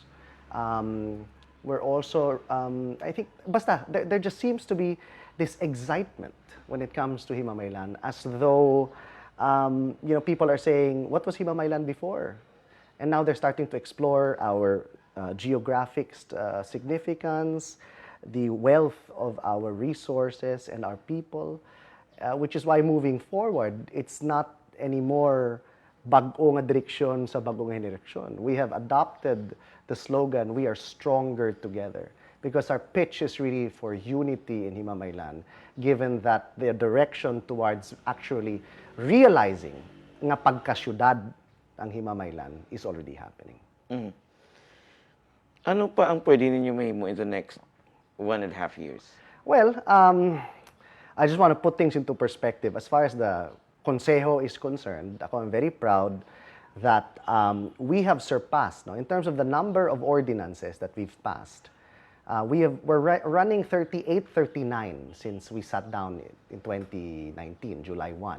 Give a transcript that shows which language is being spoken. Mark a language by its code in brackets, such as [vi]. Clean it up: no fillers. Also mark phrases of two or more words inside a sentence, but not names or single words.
[en] We're also, I think, basta, there just seems to be this excitement when it comes to Himamaylan, as though, people are saying, what was Himamaylan before? And now they're starting to explore our geographic significance, the wealth of our resources and our people, which is why moving forward, it's not anymore [tl] bagong direksyon sa bagong henerasyon. [en] We have adopted the slogan, we are stronger together, because our pitch is really for unity in Himamaylan, given that the direction towards actually realizing [hil] nga pagkasyudad ang Himamaylan [en] is already happening. [hil] Mm. Ano pa ang pwede ninyo mahimo [en] in the next 1.5 years? Well, I just want to put things into perspective. As far as the Consejo is concerned, I'm very proud that we have surpassed, no, in terms of the number of ordinances that we've passed. We're running 38, 39 since we sat down in 2019, July 1.